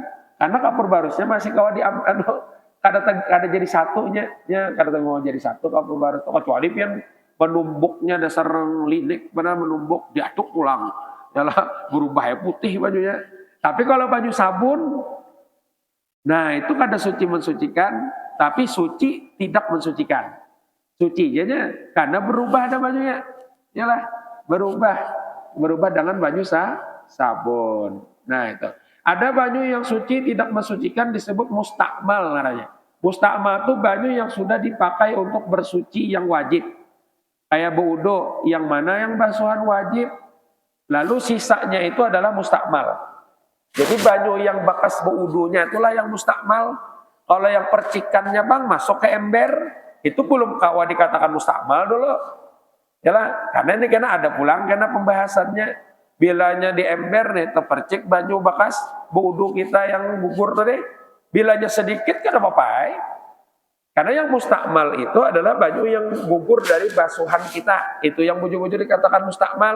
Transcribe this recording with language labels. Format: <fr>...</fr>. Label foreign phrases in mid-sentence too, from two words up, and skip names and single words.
<bjn>Karena kapur barusnya masih kawa di kada jadi satunya, ya kada mau jadi satu kapur barus. Kecuali pian menumbuknya dasar linik, benar menumbuk diaduk pulang, yalah berubah putih bajunya. Tapi kalau baju sabun, nah itu kada suci mensucikan, tapi suci tidak mensucikan. Suci aja karena berubah ada bajunya, yalah. Berubah dengan banyu sabun. Nah itu. Ada banyu yang suci tidak mensucikan disebut mustakmal namanya. Mustakmal itu banyu yang sudah dipakai untuk bersuci yang wajib. Kayak berwudu yang mana yang basuhan wajib. Lalu sisanya itu adalah mustakmal. Jadi banyu yang bekas berwudunya itulah yang mustakmal. Kalau yang percikannya bang masuk ke ember, itu belum kawa dikatakan mustakmal dulu. Yalah, karena ini ada pulang karena pembahasannya bilanya di ember nih terpercik banyu bekas wudu kita yang gugur tadi, bilanya sedikit kan apa-apa. Karena yang mustakmal itu adalah banyu yang gugur dari basuhan kita, itu yang bujur-bujur dikatakan mustakmal.</bjn>